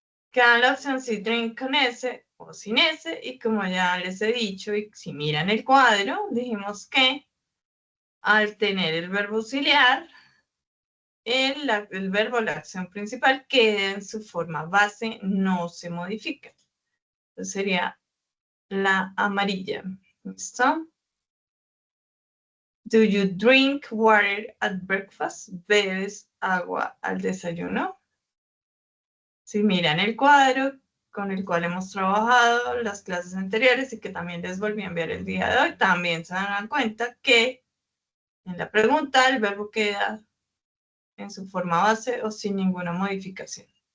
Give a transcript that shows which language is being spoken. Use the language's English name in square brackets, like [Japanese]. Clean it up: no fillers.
[Spanish] Queda la opción si drink con S o sin S. Y como ya les he dicho, y si miran el cuadro, dijimos que al tener el verbo auxiliar, el verbo, la acción principal, queda en su forma base, no se modifica. Entonces sería la amarilla. ¿Listo? [English] Do you drink water at breakfast? [Spanish] ¿Bebes agua al desayuno? Si miran el cuadro con el cual hemos trabajado las clases anteriores y que también les volví a enviar el día de hoy, también se dan cuenta que en la pregunta el verbo queda en su forma base o sin ninguna modificación.